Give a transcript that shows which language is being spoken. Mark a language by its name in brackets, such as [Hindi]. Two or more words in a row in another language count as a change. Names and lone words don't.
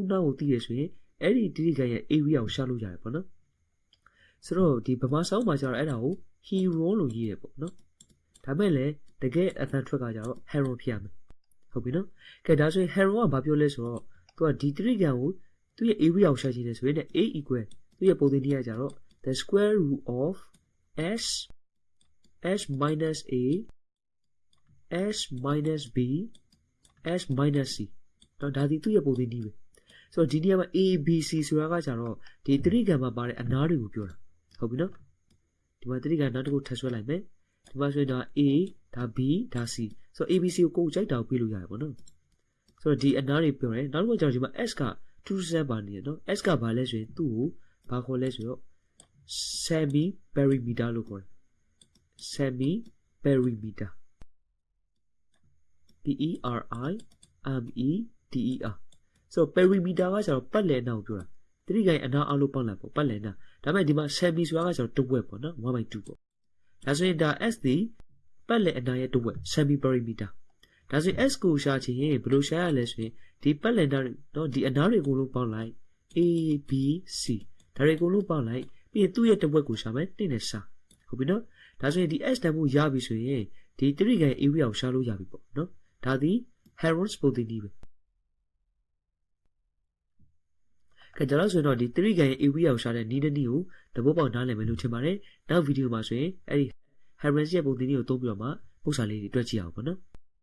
[Burmese] နားကိုသိရဆိုရင်အဲ့ဒီတရိကန်ရဲ့ area ကိုရှာလို့ရတယ်ပေါ့နော်ဆိုတော့ဒီဗမာစာအုပ်မှာကျတော့အဲ့ဒါကို Heron လို့ရေးရပေါ့နော်ဒါမဲ့လည်းတကယ်အသံထွက်ကကြတော့ Heron ဖြစ်ရမယ်ဟုတ်ပြီနော်ကဲဒါဆိုရင် Heron ကဘာပြောလဲဆိုတော့သူကဒီတရိကန်ကိုသူ့ရဲ့ area ကိုရှာချင်တယ်ဆိုရင် [English] a equal [Burmese] သူ့ရဲ့ပုံသင်နည်းကကြတော့ [English] the square root of s minus a s minus b s minus c [Burmese] တော့ဒါဒီသူ့ရဲ့ပုံသင်နည်းပဲဆိုတော့ဒီနေရာမှာ a b c ဆိုတာက ကြတော့ဒီတရိကန်မှာပါတဲ့အနားတွေကိုပြောတာဟုတ်ပြီနော်ဒီမှာတရိကန်နောက်တစ်ခုထပ်ဆွဲလိုက်မယ်ဒီမှာဆိုရင်ဒါ a ဒါ b ဒါ c ဆိုတော့ abc ကိုကြိုက်တာကိုပေးလို့ရတယ်ပေါ့နော်ဆိုတော့ဒီအနားတွေပြောတယ်နောက်တစ်ခုကျတော့ဒီမှာ s က2 cm ပါနေရနော် s ကဘာလဲဆိုရင်သူ့ကိုဘာခေါ်လဲဆိုတော့ [English] semi perimeter [Burmese] လို့ခေါ်တယ် [English] semi perimeter p e r i m e t e r [Burmese] ဆိုတော့ perimeter ကကျတော့ပတ်လည်အနားကိုပြောတာတရိကန်အနားအလုံးပေါင်းလိုက်ပေါ့ပတ်လည်အနားဒါပေမဲ့ဒီမှာ semi ဆိုတာကကျတော့တစ်ဝက် ပေါ့နော် 1/2 ပေါ့ဒါဆိုရင်ဒါ s ဒီပတ်လည်အနားရဲ့တစ်ဝက် [English] semi perimeter [Burmese] ဒါဆိုရင် s ကိုရှာချင်ရင်ဘယ်လိုရှာရလဲ ဆိုရင်ဒီပတ်လည်အနားနော်ဒီအနားတွေအကုန်လုံးပေါင်းလိုက် a b c ဒါတွေအကုန်လုံးပေါင်းလိုက်ပြီးရင်သူ့ရဲ့တစ်ဝက်ကိုရှာမယ်1နဲ့ရှာဟုတ်ပြီနော်ဒါဆိုရင်ဒီ s တန်ဖို့ရပြီဆိုရင်ဒီတရိကန် area ကိုရှာလို့ရပြီပေါ့နော်ဒါဒီ Heron's ပုံသင်နည်းပဲကဲဒါလို့ဆိုရင်တော့ဒီတရိကန်ရဲ့ area ကိုရှာတဲ့နည်းကိုသဘောပေါက်နားလည်မယ်လို့ထင်ပါတယ်နောက်ဗီဒီယိုမှာဆိုရင်အဲ့ဒီ Heron's ရဲ့ပုံသင်နည်းကိုသုံးပြီးတော့မှပုံစံလေးတွေတွေ့ကြည့်အောင်ပေါ့နော်